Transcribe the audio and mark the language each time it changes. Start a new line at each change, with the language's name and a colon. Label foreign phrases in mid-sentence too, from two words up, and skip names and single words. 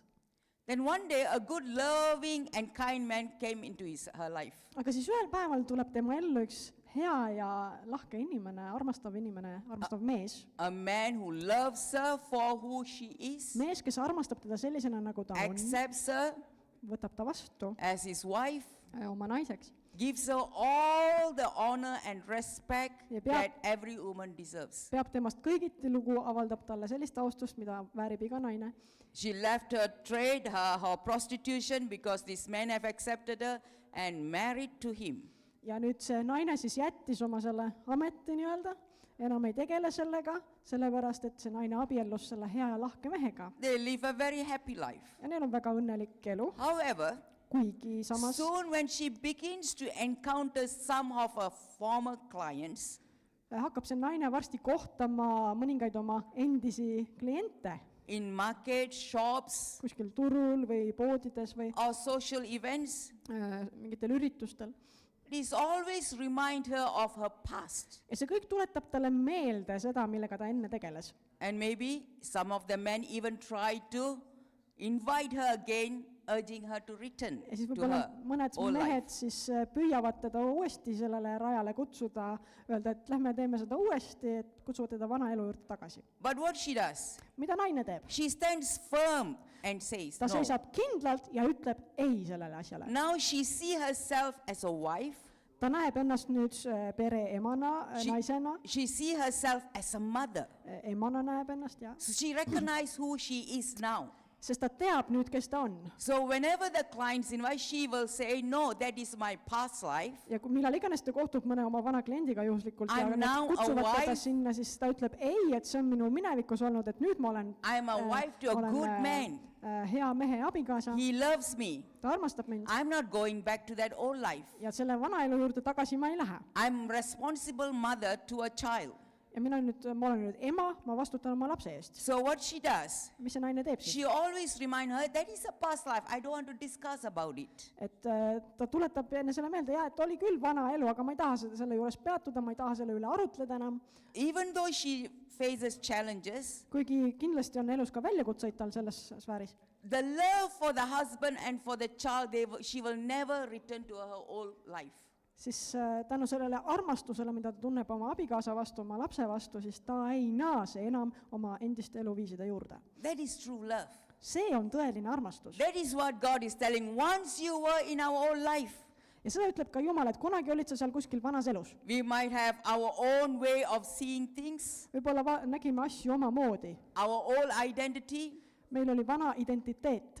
English: Then one day, a good, loving, and kind man came into her life.
Estonian: Aga siis ühel päeval tuleb tema ellu üks hea ja lahke inimene, armastav mees.
English: A man who loves her for who she is,
Estonian: Mees, kes armastab teda sellisena, nagu ta on,
English: accepts her
Estonian: võtab ta vastu
English: as his wife,
Estonian: oma naiseks.
English: gives her all the honor and respect
Estonian: Ja
English: that every woman deserves.
Estonian: Peab temast kõigiti lugu, avaldab talle sellist austust, mida väärib iga naine.
English: She left her trade, her prostitution, because this man have accepted her and married to him.
Estonian: Ja nüüd see naine siis jättis oma selle ameti nii-öelda, enam ei tegele sellega, sellepärast et see naine abiellus selle hea ja lahke mehega.
English: They live a very happy life.
Estonian: Ja neil on väga õnnelik elu,
English: However,
Estonian: kuigi samas
English: soon when she begins to encounter some of her former clients,
Estonian: hakkab see naine varsti kohtama mõningaid oma endisi kliente
English: in market, shops,
Estonian: kuskil turul või poodides või
English: or social events,
Estonian: mingitel üritustel.
English: please always remind her of her past.
Estonian: Ja see kõik tuletab talle meelde seda, millega ta enne tegeles.
English: And maybe some of the men even try to invite her again, urging her to return
Estonian: Ja siis
English: to
Estonian: võib-olla
English: her
Estonian: mõned
English: old
Estonian: mehed
English: life.
Estonian: siis püüavad teda uuesti sellele rajale kutsuda, öelda, et lähme teeme seda uuesti, et kutsuvad teda vana elu juurde tagasi.
English: But what she does,
Estonian: Mida naine teeb?
English: she stands firm and says
Estonian: Ta
English: no.
Estonian: seisab kindlalt ja ütleb ei sellele asjale.
English: Now she see herself as a wife,
Estonian: Ta näeb ennast nüüd pereemana, naisena,
English: she see herself as a mother.
Estonian: emana näeb ennast ja
English: So she recognize who she is now.
Estonian: sest ta teab nüüd, kes ta on.
English: So whenever the clients invite, she will say, no, that is my past life.
Estonian: Ja millal iganes ta kohtub mõne oma vana kliendiga juhuslikult ja
English: I'm
Estonian: need
English: now a
Estonian: kutsuvad teda
English: wife.
Estonian: sinna, siis ta ütleb ei, et see on minu minevikus olnud, et nüüd ma olen,
English: I'm a wife to a good man.
Estonian: Hea mehe abikaasa,
English: He loves me.
Estonian: ta armastab mind
English: I'm not going back to that old life.
Estonian: ja selle vanaelu juurde tagasi ma ei lähe.
English: I'm responsible mother to a child.
Estonian: Ja ma olen nüüd ema, ma vastutan oma lapse eest.
English: So what she does,
Estonian: Mis see naine teeb siis?
English: she always remind her that is a past life. I don't want to discuss about it.
Estonian: Et ta tuletab enne selle meelde, et oli küll vana elu, aga ma ei taha selle juures peatuda, ma ei taha selle üle arutleda enam.
English: Even though she faces challenges,
Estonian: Kuigi kindlasti on elus ka väljakutseid tal selles sfääris.
English: the love for the husband and for the child, she will never return to her old life.
Estonian: Siis tänu sellele armastusele, mida ta tunneb oma abikaasa vastu, oma lapse vastu, siis ta ei naase enam oma endiste eluviiside juurde.
English: That is true love.
Estonian: See on tõeline armastus.
English: That is what God is telling. Once you were in our old life,
Estonian: Ja seda ütleb ka Jumal, et kunagi olid sa seal kuskil vanas elus.
English: we might have our own way of seeing things,
Estonian: Võib-olla nägime asju omamoodi.
English: our old identity,
Estonian: Meil oli vana identiteet.